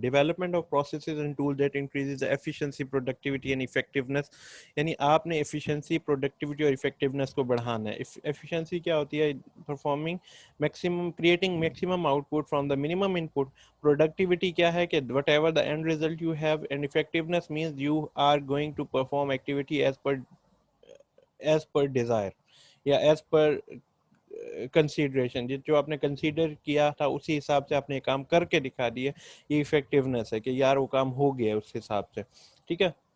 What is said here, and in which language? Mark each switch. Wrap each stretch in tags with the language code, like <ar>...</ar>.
<en>Development of processes and tool that increases efficiency, productivity and effectiveness.</en> <ur>یعنی آپ نے efficiency, productivity اور effectiveness کو بڑھانا ہے.</ur> <en>efficiency</en> <ur>کیا ہوتی ہے؟</ur> <en>Performing maximum, creating maximum output from the minimum input. Productivity</en> <ur>کیا ہے کہ</ur> <en>Whatever the end result you have, and effectiveness means you are going to perform activity as per desire یا as per consideration.</en> <ur>جو آپ نے consider کیا تھا اسی حساب سے آپ نے کام کر کے دکھا دیا, یہ افیکٹونیس ہے کہ یار وہ کام ہو گیا اس حساب سے, ٹھیک ہے.</ur>